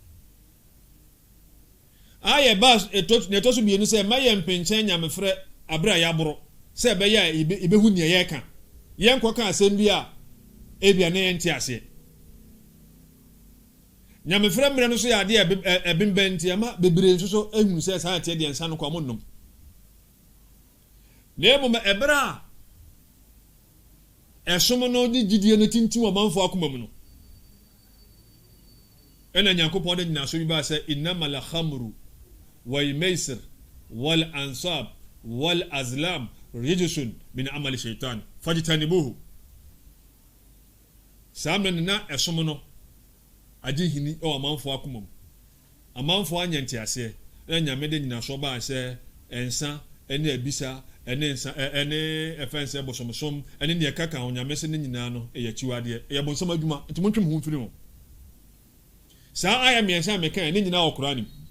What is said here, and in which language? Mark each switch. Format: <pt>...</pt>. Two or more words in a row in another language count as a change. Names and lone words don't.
<ak>ayɛ bas ɛtɔ so mmienu sɛ ɛma yɛ mpenkyɛn nyamefrɛ abere a yɛaboro sɛ ɛbɛyɛ a ɛbɛhu nea yɛka yɛnkɔ ka asɛm bi a ebia ne yɛnte aseɛ nyamefrɛ mmerɛ no so yɛ adeɛ ɛbembɛn nti ama bebree nso so ehunu sɛ saa ateɛ deɛ nsa no kɔ ɔmo nom na emom ɛbere a ɛsom no de gyidie no tintim ɔmanfo akoma mu no ɛna nyankopɔn de nyina so bi ba sɛ</ak> <ar>إنما الخمر والميسر والأنصاب والأزلام رجس من عمل الشيطان فاجتنبوه</ar> <ak>samne na ɛsom no agye hini ɛwɔ amanfo akoma mu amanfo anyante ase na nyame de nyina so ba sɛ ensa ɛne abisa ɛne nsa ɛne ɛfɛnse bosomsom ɛne ne kaka ho nyame se ne nyina no ɛyɛ chiwadeɛ ɛyɛ bonsom adwuma nti montwem ho mfiri ho saa aya miɛnsa meka ne nyina wɔ Qur'anim</ak>